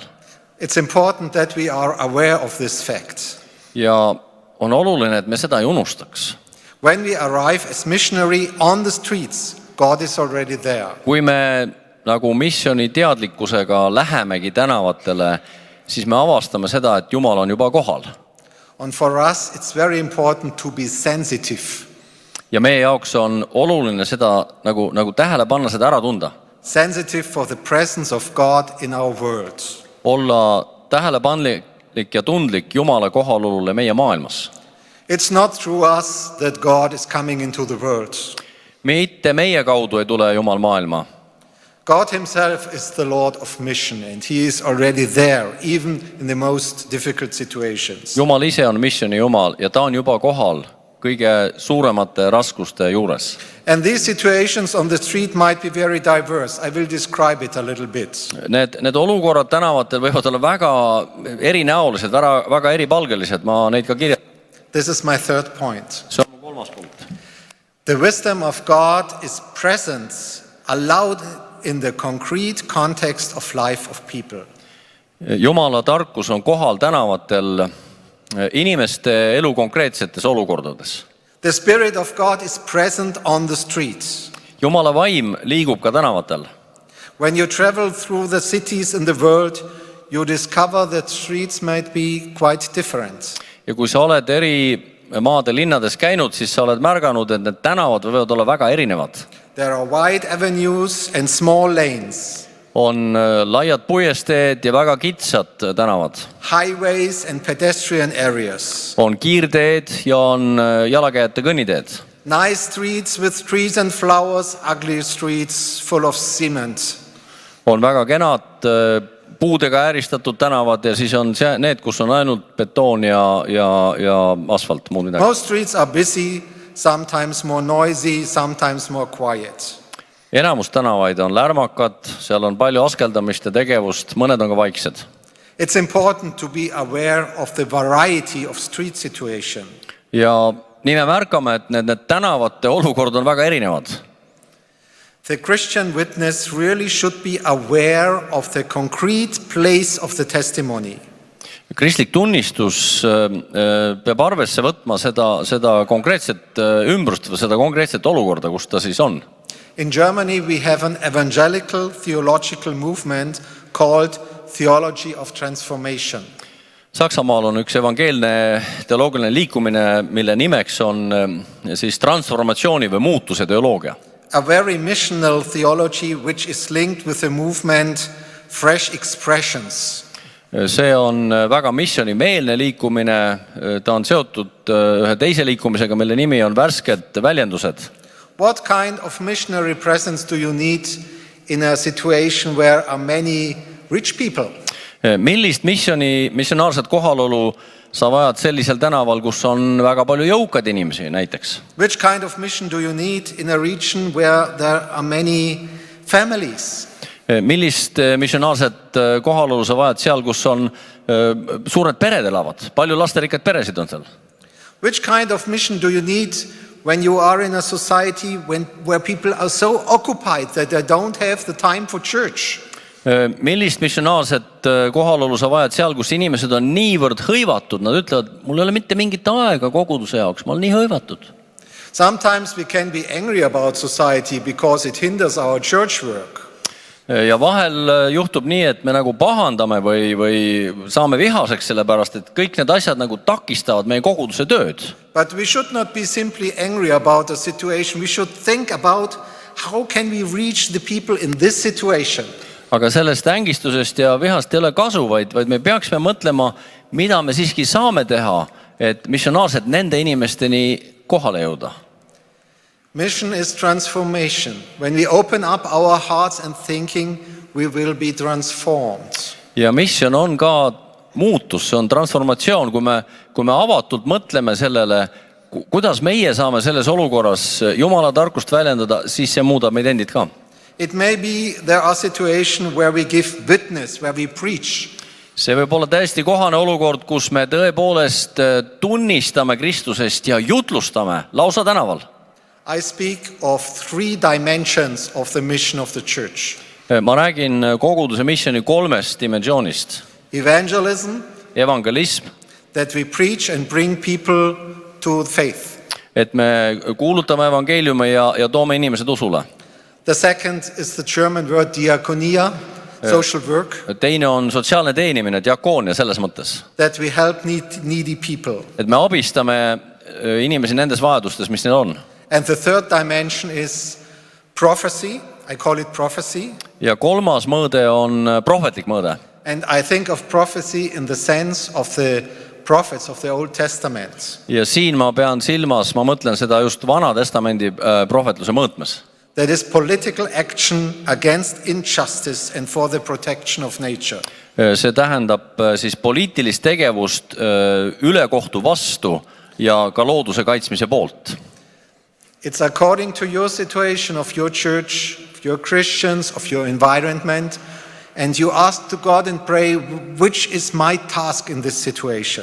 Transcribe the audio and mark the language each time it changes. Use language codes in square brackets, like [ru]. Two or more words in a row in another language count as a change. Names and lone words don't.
[en] It's important that we are aware of this fact. [et] Ja on oluline, et me seda ei unustaks. [en] When we arrive as missionary on the streets, God is already there. [et] Kui me nagu missiooni teadlikkusega lähemegi tänavatele, siis me avastame seda, et Jumal on juba kohal. [en] And for us, it's very important to be sensitive. [et] Ja meie jaoks on oluline seda nagu tähele panna, seda ära tunda. [en] Sensitive for the presence of God in our world. [et] Olla tähelepanlik ja tundlik Jumala kohalolule meie maailmas. [en] It's not through us that God is coming into the world. [et] Mitte meie kaudu ei tule Jumal maailma. [en] God himself is the Lord of mission and he is already there, even in the most difficult situations. [et] Jumal ise on missiooni Jumal ja ta on juba kohal kõige suuremate raskuste juures. [en] And these situations on the street might be very diverse. I will describe it a little bit. [et] Need olukorrad tänavatel võivad olla väga erinäolised, väga eripalgelised. Ma neid ka kirjan. [en] This is my third point. [et] See on mu 3. punkt. [en] The wisdom of God is present, allowed in the concrete context of life of people. [et] Jumala tarkus on kohal tänavatel inimeste elu konkreetsetes olukordades. [en] The Spirit of God is present on the streets. [et] Jumala vaim liigub ka tänavatel. [en] When you travel through the cities in the world, you discover that streets might be quite different. [et] Ja kui sa oled eri maade linnades käinud, siis sa oled märganud, et need tänavad võivad olla väga erinevad. [en] There are wide avenues and small lanes. [et] On laiad puiesteed ja väga kitsad tänavad. [en] Highways and pedestrian areas. [et] On kiirteed ja on jalakäijate kõnniteed. [en] Nice streets with trees and flowers, ugly streets full of cement. [et] On väga kenad puudega ääristatud tänavad ja siis on need, kus on ainult betoon ja asfalt. [en] Most streets are busy, sometimes more noisy, sometimes more quiet. [et] Enamus tänavaid on lärmakad, seal on palju askeldamist ja tegevust, mõned on ka vaiksed. [en] It's important to be aware of the variety of street situation. [et] Ja nii me märkame, et need tänavate olukord on väga erinevad. [en] The Christian witness really should be aware of the concrete place of the testimony. [et] Kristlik tunnistus peab arvesse võtma seda konkreetset ümbrust või seda konkreetset olukorda, kus ta siis on. [en] In Germany we have an evangelical theological movement called Theology of Transformation. [et] Saksamaal on üks evangeelne teoloogiline liikumine, mille nimeks on siis transformatsiooni või muutuse teoloogia. [en] A very missional theology which is linked with the movement Fresh Expressions. [et] See on väga missioonimeelne liikumine, ta on seotud ühe teise liikumisega, mille nimi on värsked väljendused. [en] What kind of missionary presence do you need in a situation where are many rich people? [et] Millist missionaarset kohalolu sa vajad sellisel tänaval, kus on väga palju jõukad inimesi näiteks? [en] Which kind of mission do you need in a region where there are many families? [et] Millist missionaarset kohalolu sa vajad seal, kus on suured pered elavad? Palju lasterikkaid peresid on seal? [en] Which kind of mission do you need when you are in a society where people are so occupied that they don't have the time for church. [et] Millist missionaarset kohalolu sa vajad seal, kus inimesed on niivõrd hõivatud, nad ütlevad, mul ei ole mitte mingit aega koguduse jaoks, ma olen nii hõivatud. [en] Sometimes we can be angry about society because it hinders our church work. [et] Ja vahel juhtub nii, et me nagu pahandame või saame vihaseks selle pärast, et kõik need asjad nagu takistavad meie koguduse tööd. [en] But we should not be simply angry about the situation. We should think about how can we reach the people in this situation. [et] Aga sellest ängistusest ja vihast ei ole kasu, vaid me peaksime mõtlema, mida me siiski saame teha, et missionaarselt nende inimesteni kohale jõuda. [en] Mission is transformation. When we open up our hearts and thinking, we will be transformed. [et] Ja mission on ka muutus, see on transformatsioon, kui me avatult mõtleme sellele, kuidas meie saame selles olukorras Jumala tarkust väljendada, siis see muudab meid endid ka. [en] It may be there are situations where we give witness, where we preach. [et] See võib olla täiesti kohane olukord, kus me tõepoolest tunnistame Kristusest ja jutlustame lausa tänaval. [en] I speak of 3 dimensions of the mission of the church. [et] Ma räägin koguduse missioni 3 dimensioonist. [en] Evangelism, [et] Evangelism, [en] that we preach and bring people to faith. [et] et me kuulutame evangeeliumi ja toome inimesed usule. [en] The second is the German word diakonia, social work. [et] Teine on sotsiaalne teenimine, diakoonia selles mõttes. [en] That we help needy people. [et] Et me abistame inimesi nendes vajadustes, mis neil on. [en] And the third dimension is prophecy. I call it prophecy. [et] Ja 3. mõõde on prohvetlik mõõde. [en] And I think of prophecy in the sense of the prophets of the Old Testament. [et] Ja siin ma pean silmas, ma mõtlen seda just Vana Testamendi prohvetluse mõõtmes. [en] That is political action against injustice and for the protection of nature. [et] See tähendab siis poliitilist tegevust ülekohtu vastu ja ka looduse kaitsmise poolt. [en] It's according to your situation of your church, of your Christians, of your environment, and you ask to God and pray, which is my task in this situation.